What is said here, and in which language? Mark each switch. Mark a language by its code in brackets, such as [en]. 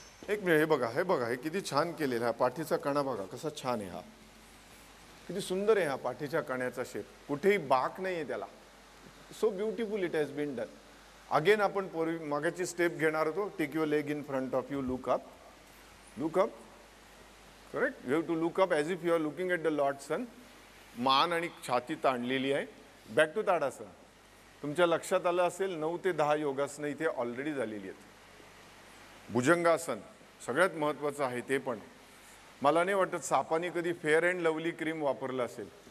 [mr] एक मिनिट, हे बघा, हे बघा, हे किती छान केलेलं. हा पाठीचा कणा बघा कसा छान आहे. हा किती सुंदर आहे हा पाठीच्या कण्याचा शेप. कुठेही बाक नाही आहे त्याला. [en] So beautiful it has been done. [mr] Again आपण पूर्वी मागाची स्टेप घेणार होतो. [en] Take your leg in front of you, look up. Look up. Correct. You have to look up as if you are looking at the lord sun. [mr] मान आणि छाती ताणलेली आहे. [en] Back to Tadasana. [mr] तुमच्या लक्षात आलं असेल 9 ते 10 योगासनं इथे ऑलरेडी झालेली आहेत. भुजंगासन सगळ्यात महत्त्वाचं आहे. ते पण मला नाही वाटत सापाने कधी फेअर अँड लवली क्रीम वापरलं असेल.